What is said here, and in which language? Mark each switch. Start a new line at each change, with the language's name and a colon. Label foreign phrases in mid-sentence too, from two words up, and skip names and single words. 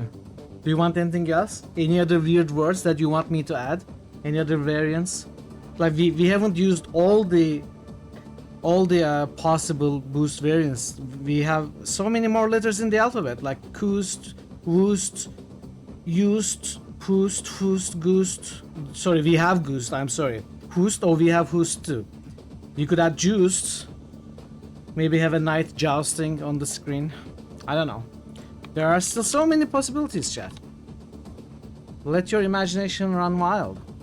English: Do you want anything else? Any other weird words that you want me to add? Any other variants? Like we haven't used all the possible boost variants. We have so many more letters in the alphabet, like koost, woost, used, poost, foost, goost. Sorry, we have goost, I'm sorry. Hoost, or we have hoost too. You could add juiced. Maybe have a knight jousting on the screen. I don't know. There are still so many possibilities, chat. Let your imagination run wild.